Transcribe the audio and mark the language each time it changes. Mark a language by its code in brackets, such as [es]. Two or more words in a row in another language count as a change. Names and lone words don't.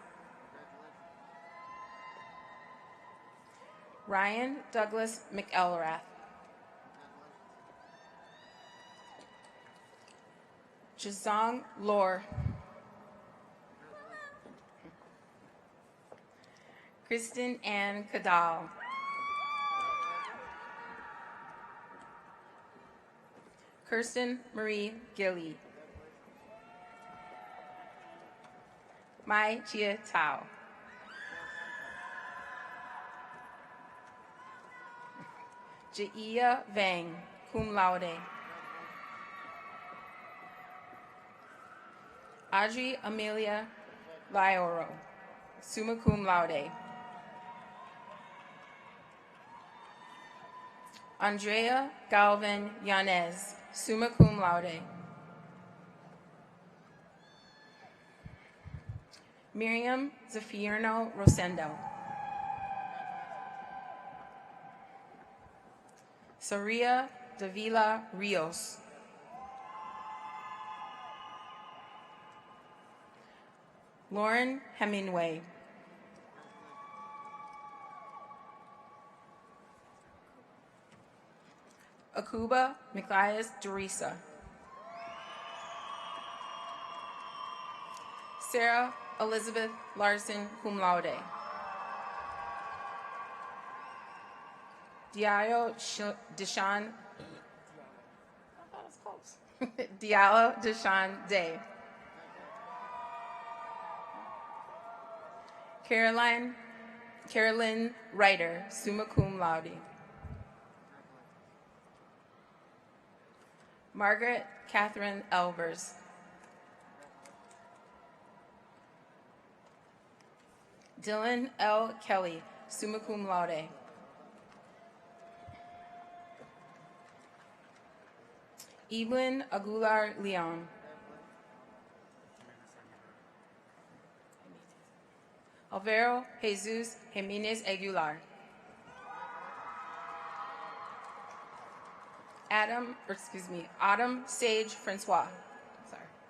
[en] Ryan Douglas McElrath. Jazong Lor. Kristen Ann Cadal. Kirsten Marie Gilly. Mai Chia Tao. Jaiya Vang, [la] cum laude. [en] Audrey Amelia Lioro, [la] summa cum laude. [en] Andrea Galvin Yanez, [la] summa cum laude. [en] Miriam Zafirno Rosendo. Saria Davila Rios. Lauren Hemingway. Akuba Miklayas Dorisa. Sarah Elizabeth Larson, [la] cum laude. [en] Diallo Deshawn. Diallo Deshawn Day. Carolyn Ryder, [la] summa cum laude. [en] Margaret Catherine Elvers. Dylan L. Kelly, [la] summa cum laude. [en] Evelyn Aguilar Leon. Alvaro Jesus Jimenez Aguilar. Autumn Sage Francois. Sorry.